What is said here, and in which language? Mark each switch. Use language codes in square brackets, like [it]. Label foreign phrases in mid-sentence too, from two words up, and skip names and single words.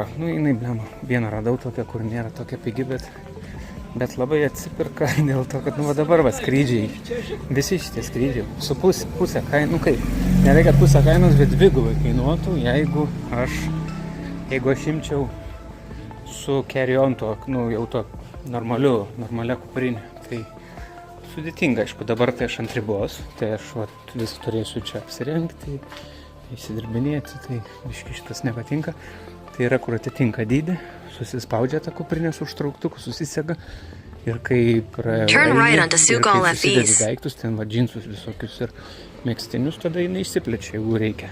[lt] Nu, jinai, blema, vieną radau tokią, kur nėra tokia pigi, bet labai atsipirka dėl to, kad, nu, va dabar va skrydžiai, visi šitie skrydžiai, su pusę kainų, nu kaip, nereikia pusę kainos, bet dvigubai kainuotų, jeigu aš imčiau su carry-on to, nu, jau to normalia kuprinė. Tai sudėtinga, aišku, dabar tai aš ant ribos, tai aš vis turėsiu čia apsirengti, įsidirbinėti, tai biškai šitas nepatinka. Tai yra, kur atitinka dydį, susispaudžia tą kuprinę su užtrauktuku, susisega ir kai susidedi daiktus, ten va džinsus visokius ir megztinius, tada jinai išsiplečia, jeigu reikia.